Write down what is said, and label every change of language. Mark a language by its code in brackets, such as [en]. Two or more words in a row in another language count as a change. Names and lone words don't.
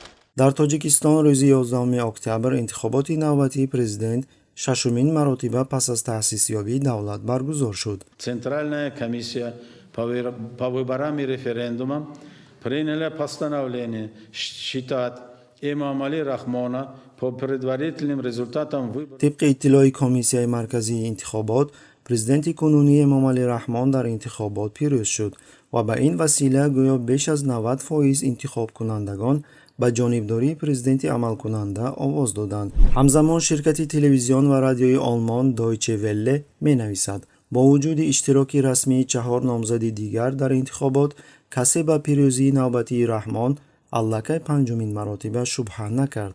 [tg] дар Тоҷикистон рӯзи 11 октябр интихоботи навбатии президент шашумин маротиба пас аз таъсисёбии давлат баргузор шуд. [ru] Центральная комиссия по выборам и референдумам приняла постановление считать Эмомали Рахмона по предварительным результатам выборов. [tg] тибқи иттилои комиссияи марказии интихобот, президенти кунунӣ Эмомали Раҳмон дар интихобот пирӯз шуд ва ба ин васила гӯё беш аз 90% интихобкунандагон ба ҷонибдории президенти амалкунанда овоз доданд. ҳамзамон ширкати телевизион ва радиои олмон Deutsche Welle менависад: бо вуҷуди иштироки расмии 4 номзади дигар дар интихобот, касе ба пирӯзии навбатии Раҳмон аллакай панҷумин маротиба шубҳа накард.